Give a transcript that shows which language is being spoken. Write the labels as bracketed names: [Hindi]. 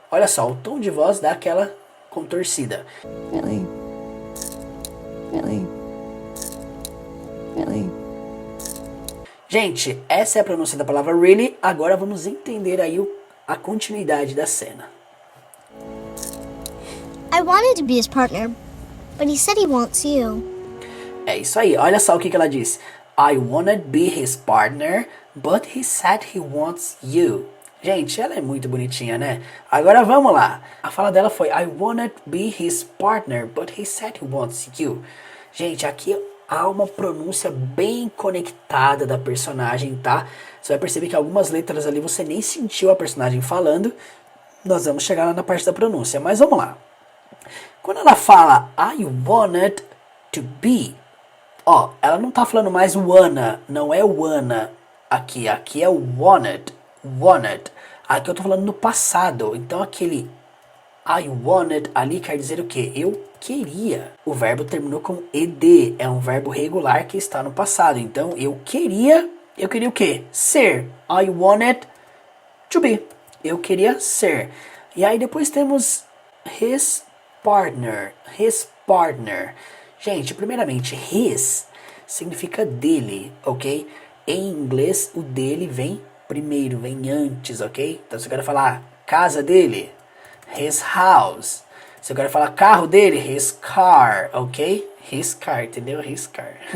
[Portuguese] Olha só, o tom de voz dá aquela contorcida. [English] Really? Really? Really? [Portuguese] Gente, essa é a pronúncia da palavra really. Agora vamos entender aí a continuidade da cena. [English] I wanted to be his partner, but he said he wants you. [Portuguese] É isso aí, olha só o que ela disse. [English] I wanna be his partner, but he said he wants you. [Portuguese] Gente, ela é muito bonitinha, né? Agora vamos lá. A fala dela foi [English] I wanna be his partner, but he said he wants you. [Portuguese] Gente, aqui há uma pronúncia bem conectada da personagem, tá? Você vai perceber que algumas letras ali você nem sentiu a personagem falando. Nós vamos chegar lá na parte da pronúncia, mas vamos lá. Quando ela fala [English] I wanted to be, [Portuguese] ó, ela não tá falando mais wanna, não é wanna aqui é o wanted, wanted. Aqui eu tô falando no passado, então aquele [English] I wanted [Portuguese] ali quer dizer o quê? Eu queria. O verbo terminou com ed, é um verbo regular que está no passado, então eu queria o quê? Ser. [English] I wanted to be. [Portuguese] Eu queria ser. E aí depois temos [English] his partner, his partner. [Portuguese] Gente, primeiramente, his significa dele, ok? Em inglês, o dele vem primeiro, vem antes, ok? Então, se eu quero falar casa dele, [English] his house. [Portuguese] Se eu quero falar carro dele, [English] his car, [Portuguese] ok? His car, entendeu? His car.